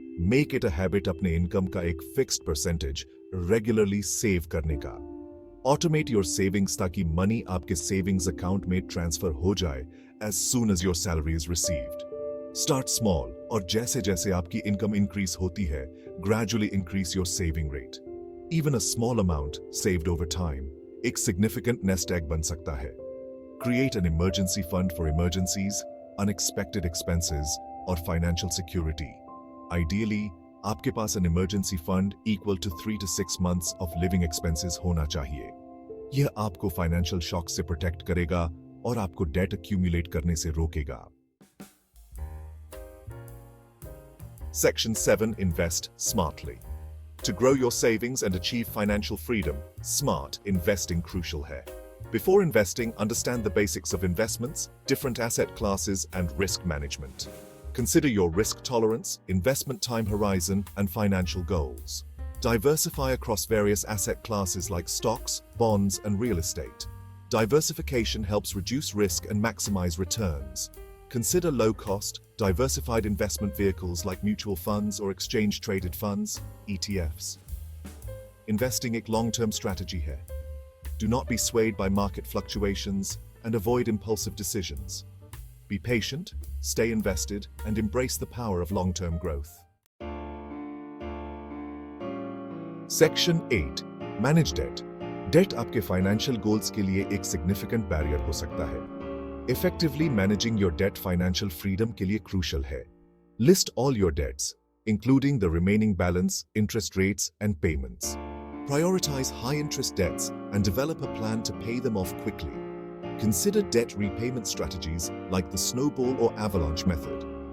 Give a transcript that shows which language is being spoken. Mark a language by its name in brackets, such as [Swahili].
[English] make it a habit [Hindi] अपने income का एक फिक्स्ड परसेंटेज रेगुलरली सेव करने का। [English] automate your savings [Hindi] ताकि मनी आपके सेविंग्स अकाउंट में ट्रांसफर हो जाए [English] as soon as your salary is received. Start small [Hindi] और जैसे जैसे आपकी इनकम इंक्रीज होती है, [English] gradually increase your saving rate. Even a small amount saved over time एक significant nest egg [Hindi] बन सकता है। [English] Create an emergency fund for emergencies, unexpected expenses और financial security. Ideally, [Hindi] आपके पास [English] an emergency fund equal to 3 to 6 months of living expenses [Hindi] होना चाहिए। यह आपको फाइनेंशियल शॉक से प्रोटेक्ट करेगा और आपको डेट accumulate करने से रोकेगा। [English] Section 7 Invest smartly. To grow your savings and achieve financial freedom, smart investing crucial है। Before investing, understand the basics of investments, different asset classes, and risk management. Consider your risk tolerance, investment time horizon, and financial goals. Diversify across various asset classes like stocks, bonds, and real estate. Diversification helps reduce risk and maximize returns. Consider low-cost, diversified investment vehicles like mutual funds or exchange-traded funds, ETFs. Investing एक long-term strategy है. Do not be swayed by market fluctuations and avoid impulsive decisions. Be patient, stay invested, and embrace the power of long-term growth. Section 8 Manage debt. [Hindi] Debt आपके financial goals के लिए एक significant barrier हो सकता है. Effectively managing your debt financial freedom के लिए crucial है. [English] List all your debts, including the remaining balance, interest rates, and payments. Prioritize high-interest debts and develop a plan to pay them off quickly. Consider debt repayment strategies like the snowball or avalanche method.